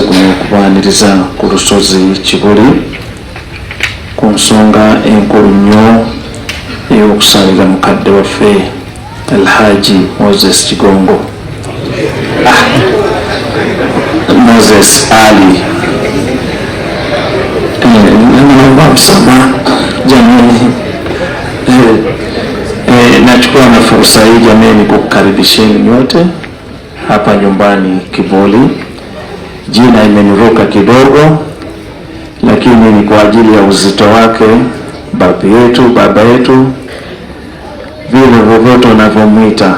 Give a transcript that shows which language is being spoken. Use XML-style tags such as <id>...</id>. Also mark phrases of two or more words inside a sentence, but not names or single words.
<lg>guno okubaaniriza ku lusozi Kibuli ku nsonga enkulu nnyo ey'okusalira mukadde waffe Alhaji Moses Kigongo Moses Ali jamii.</lg> <sw>Nachukua na fursa hii jamii kukukaribisheni nyote hapa nyumbani Kibuli. Jina imeniruka kidogo, lakini ni kwa ajili ya uzito wake, baba yetu, vile vyovyote unavyomwita.</sw>